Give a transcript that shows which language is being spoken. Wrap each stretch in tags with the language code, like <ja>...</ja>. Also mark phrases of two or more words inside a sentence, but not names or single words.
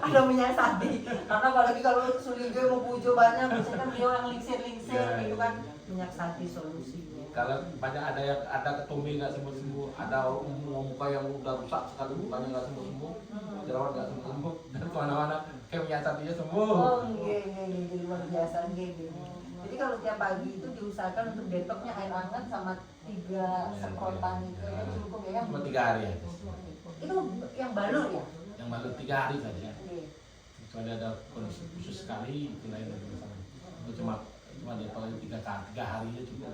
<id>Ada menyiasati, karena apalagi kalau Sulige mau pujo banyak, biasanya kan beliau yang lingsir-lingsir Ya, gitu kan, menyiasati solusinya. Kalau banyak ada ketumbi nggak sembuh-sembuh, ada muka yang udah rusak sekali mukanya nggak sembuh-sembuh, jerawat nggak sembuh-sembuh, dan kemana-mana kayak menyiasatinya sembuh. Oh, nggih, luar biasa nggih. Jadi kalau tiap pagi itu diusahakan untuk detoxnya air hangat sama 3 semprotan itu ya cukup ya. Cuma 3 hari ya. Itu yang balur ya? Yang baru 3 hari saja. Nggih. Kecuali ada kondisi khusus sekali, itu lain dari sana. Itu cuma dia tahu 3 hari aja cukup.</id>